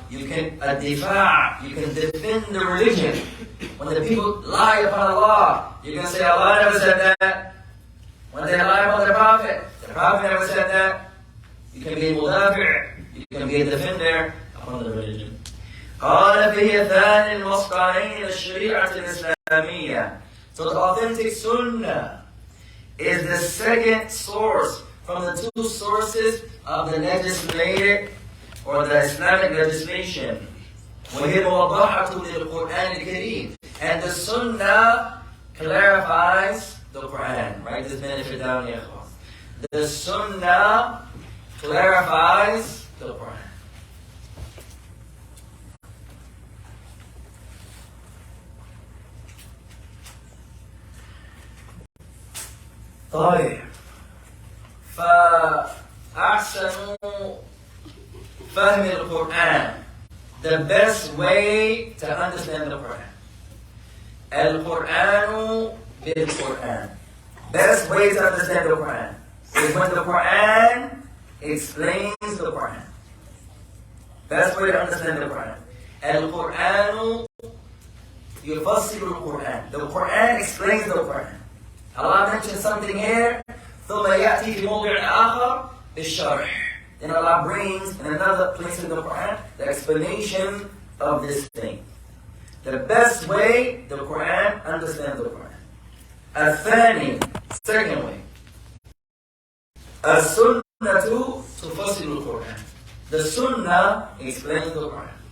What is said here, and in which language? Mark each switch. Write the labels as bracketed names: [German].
[English] You can you can defend the religion. When the people lie upon Allah, you can say Allah never said that. When they lie about the Prophet never said that. You can be a mudafi', you can be a defender upon the religion. [Arabic] قال فيه ثاني المصدرين الشريعة الإسلامية. [English] So the authentic sunnah is the second source from the two sources of the legislated or the Islamic legislation. [Arabic] وهي موضحة للقرآن الكريم. [English] And the sunnah clarifies the Quran. Write this benefit down here. The sunnah clarifies the Quran. [Arabic] طيب فأحسن فهم القرآن. [English] The best way to understand the Quran. [Arabic] القرآن بالقرآن. [English] Best way to understand the Quran is when the Quran explains the Quran. Best way to understand the Quran. [Arabic] القرآن يفسر القرآن. [English] The Quran explains the Quran. Allah mentions something here, [Arabic] ثم يأتي في موضع آخر بالشرح. [English] Then Allah brings in another place in the Quran the explanation of this thing. The best way the Quran understands the Quran. الثاني, second way. [Arabic] السنة تفسر القرآن. [English] The Sunnah explains the Quran.